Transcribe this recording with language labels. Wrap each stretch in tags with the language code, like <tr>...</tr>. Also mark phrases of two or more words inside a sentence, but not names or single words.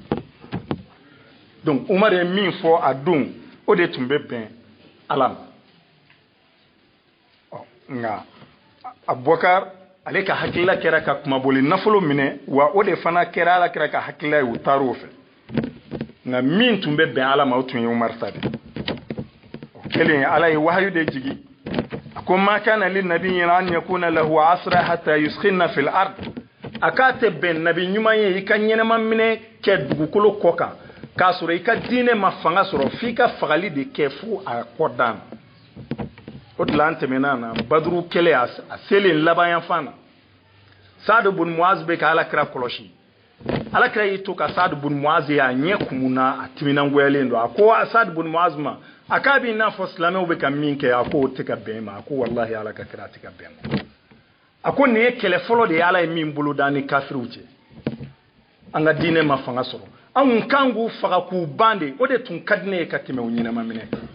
<bm>donc Umar ye min fɔ a don o de tun bɛ bɛn ala ma nka Abubakar ale ka hakilila kɛra ka kumabɔli nafolo minɛ wa o de fana kɛra ala kɛra ka hakilila ye u taara o fɛ nka min tun bɛ bɛn ala ma o tun ye Umar ta de o kɛlen ala ye wahayu de jigi a ko</bm> <ar>ما كان لنبي أن يكون له أسرى حتى يثخن في الأرض</ar> <bm>a k'a tɛ bɛn nabi ɲuman ye i ka ɲɛnɛma minɛ kɛ dugukolo kɔ kan k'a sɔrɔ i ka diinɛ ma fanga sɔrɔ f'i ka fagali de kɛ fo a kɔ dan o de la an tɛmɛna na baduru kɛlɛ a selen laban yan fan na Saad ibn Muaz bɛ ka alakira kɔlɔsi alakira y'i to ka Saad ibn Muaz ye a ɲɛ kumuna a timinangoyalen don a ko Saad ibn Muaz ma a k'a b'i n'a fɔ silamɛw bɛ ka min kɛ a ko o tɛ ka bɛn ma a ko wallahi ala ka kira a tɛ ka bɛn ma a ko nin ye kɛlɛ fɔlɔ de ye ala ye min bolo da ni kafiriw cɛ an ka diinɛ ma fanga sɔrɔ anw kan k'u faga k'u ban de o de tun ka di ne ye ka tɛmɛ u ɲɛnama minɛ</bm>